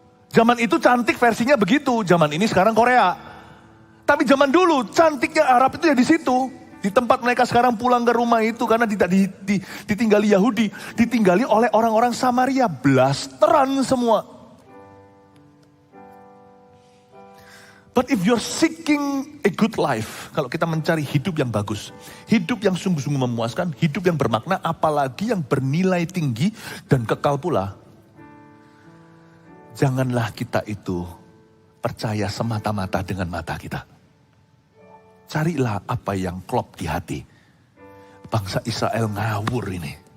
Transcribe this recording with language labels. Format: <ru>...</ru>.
<id>Zaman itu cantik versinya begitu, zaman ini sekarang Korea. Tapi zaman dulu cantiknya Arab itu ya di situ. Di tempat mereka sekarang pulang ke rumah itu karena tidak ditinggali Yahudi. Ditinggali oleh orang-orang Samaria. Blasteran semua.</id> <en>But if you're seeking a good life.</en> <id>Kalau kita mencari hidup yang bagus. Hidup yang sungguh-sungguh memuaskan. Hidup yang bermakna apalagi yang bernilai tinggi dan kekal pula. Janganlah kita itu percaya semata-mata dengan mata kita. Carilah apa yang klop di hati. Bangsa Israel ngawur ini.</id>